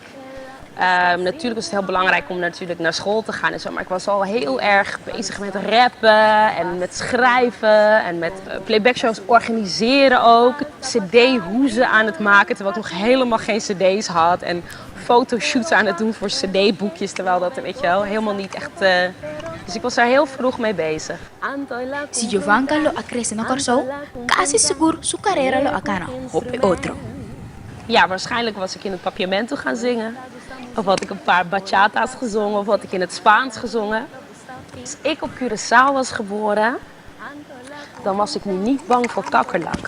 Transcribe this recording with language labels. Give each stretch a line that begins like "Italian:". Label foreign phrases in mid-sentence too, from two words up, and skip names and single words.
Dutch: Natuurlijk was het heel belangrijk om natuurlijk naar school te gaan en zo, maar ik was al heel erg bezig met rappen en met schrijven en met playbackshows organiseren ook. CD-hoezen aan het maken terwijl ik nog helemaal geen CD's had en fotoshoots aan het doen voor CD-boekjes terwijl dat weet je wel helemaal niet echt. Dus ik was daar heel vroeg mee bezig.
Papiamento: Si Giovanka lo acresce no Curaçao, casi seguro su carrera lo acana op otro.
Dutch: Ja, waarschijnlijk was ik in het Papiamento gaan zingen. Of had ik een paar bachata's gezongen, of had ik in het Spaans gezongen. Als ik op Curaçao was geboren, dan was ik nu niet bang voor kakkerlakken.